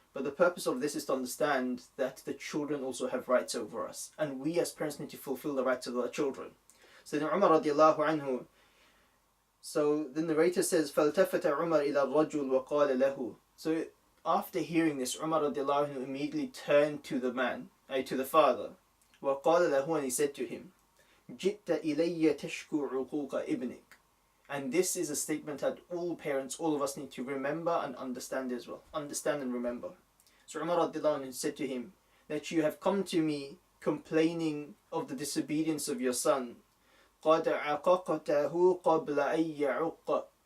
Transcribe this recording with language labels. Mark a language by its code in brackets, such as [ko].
[en] But the purpose of this is to understand that the children also have rights over us. And we as parents need to fulfill the rights of our children. So then Umar radiallahu anhu, so the narrator says, [ar] فَالْتَفَتَ عُمَرْ إِلَى الرَّجُلِ وَقَالَ لَهُ. [en] So after hearing this, Umar radiallahu anhu immediately turned to the man, to the father. [ar] وَقَالَ لَهُ, [en] and he said to him, [ar] جِئْتَ إِلَيَّ تَشْكُو عُقُوقَ إِبْنِكَ. [en] And this is a statement that all parents, all of us need to remember and understand as well. Understand and remember. So Umar radiallahu anhu said to him, that you have come to me complaining of the disobedience of your son. [ar] قَدْ عَقَقْتَهُ قَبْلَ أَن يَعُقَّ.